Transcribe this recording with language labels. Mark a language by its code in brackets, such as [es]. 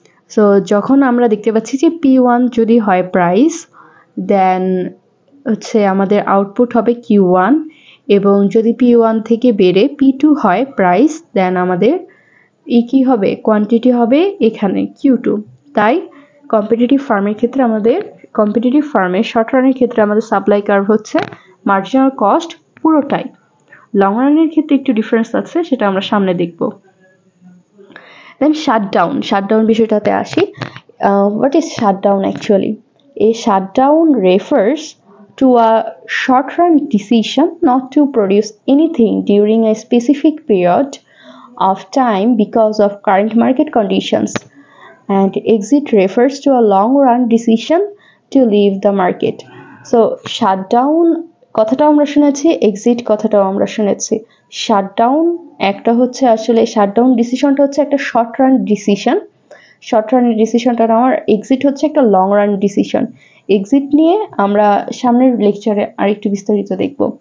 [bn] So যখন আমরা দেখতে পাচ্ছি যে P1 যদি হয় প্রাইস, দেন হচ্ছে আমাদের আউটপুট হবে Q1, এবং যদি P1 থেকে বেড়ে P2 হয় প্রাইস, দেন আমাদের কি হবে, কোয়ান্টিটি হবে এখানে Q2। তাই কম্পিটিটিভ ফার্মের ক্ষেত্রে কম্পিটিটিভ ফার্মের শর্ট রানের ক্ষেত্রে আমাদের সাপ্লাই কার্ভ হচ্ছে মার্জিনাল কস্ট পুরোটাই। লং রানের ক্ষেত্রে একটু ডিফারেন্স আছে, সেটা আমরা সামনে দেখব। দেন শাটডাউন বিষয়টাতে আসি। [en] What is shutdown actually? A shutdown refers to a short-run decision not to produce anything during a specific period of time because of current market conditions, and exit refers to a long-run decision to leave the market. [bn] So shutdown কথাটাও আমরা শুনেছি, exit কথাটাও আমরা শুনেছি। Shutdown একটা হচ্ছে আসলে shutdown ডিসিশনটা হচ্ছে একটা শর্ট রান ডিসিশনটা নেওয়ার, এক্সিট হচ্ছে একটা লং রান ডিসিশন। এক্সিট নিয়ে আমরা সামনের লেকচারে আরেকটু বিস্তারিত দেখব।